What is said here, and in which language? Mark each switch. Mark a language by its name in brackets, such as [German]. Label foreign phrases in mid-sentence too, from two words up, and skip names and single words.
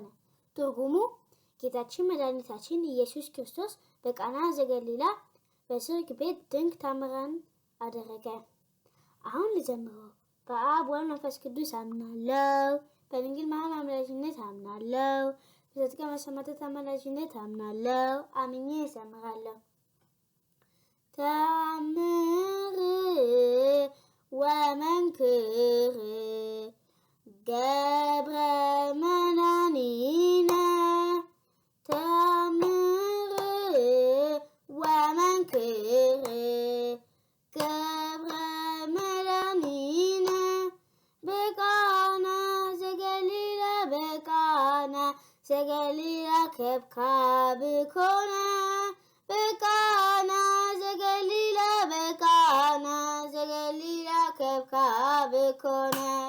[Amharic] ትርጉሙ ጌታችን መድኃኒታችን ኢየሱስ ክርስቶስ በቃና ዘገሊላ በሰርግ ቤት ድንቅ ታምራን አደረገ። አሁን ልዘምረው። በአብ ወልድ መንፈስ ቅዱስ አምናለሁ። በድንግል ማርያም አምላጅነት አምናለሁ። በዘጥቀ መሰማዕታት አማላጅነት አምናለሁ። አምኜ እዘምራለሁ። ተአምር [Geez] ወመንክር ገብረ መድኃኒነ ተአምር ወመንክር ገብረ መድኃኒነ በቃና ዘገሊላ ከብካብ ኮነ። በቃና ዘገሊላ ከብካብ ኮነ።